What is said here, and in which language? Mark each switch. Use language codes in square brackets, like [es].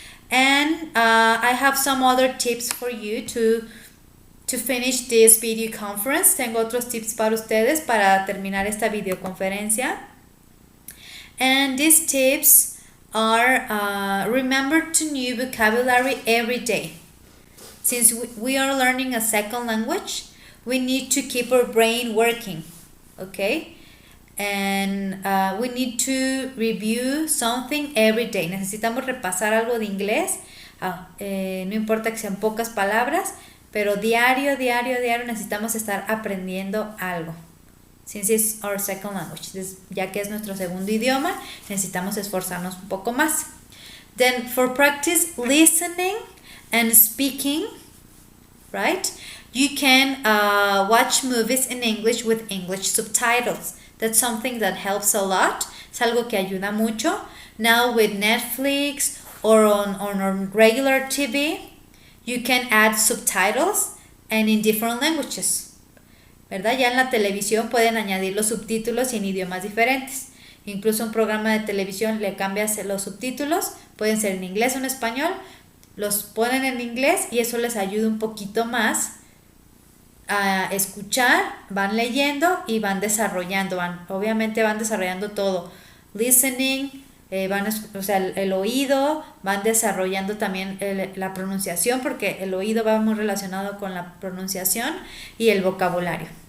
[en] And I have some other tips for you to finish this video conference. [es] Tengo otros tips para ustedes para terminar esta videoconferencia. [en] And these tips are remember to new vocabulary every day. Since we are learning a second language, we need to keep our brain working, okay? And we need to review something every day. [es] Necesitamos repasar algo de inglés. No importa que sean pocas palabras, pero diario necesitamos estar aprendiendo algo. [en] Since it's our second language, [es] ya que es nuestro segundo idioma, necesitamos esforzarnos un poco más. [en] Then for practice listening and speaking, right? You can watch movies in English with English subtitles. That's something that helps a lot. [es] Es algo que ayuda mucho. [en] Now with Netflix or on regular TV, you can add subtitles and in different languages. [es] ¿Verdad? Ya en la televisión pueden añadir los subtítulos y en idiomas diferentes. Incluso un programa de televisión le cambias los subtítulos, pueden ser en inglés o en español, los ponen en inglés y eso les ayuda un poquito más a escuchar, van leyendo y van desarrollando, obviamente van desarrollando todo, listening, el oído, van desarrollando también la pronunciación, porque el oído va muy relacionado con la pronunciación y el vocabulario.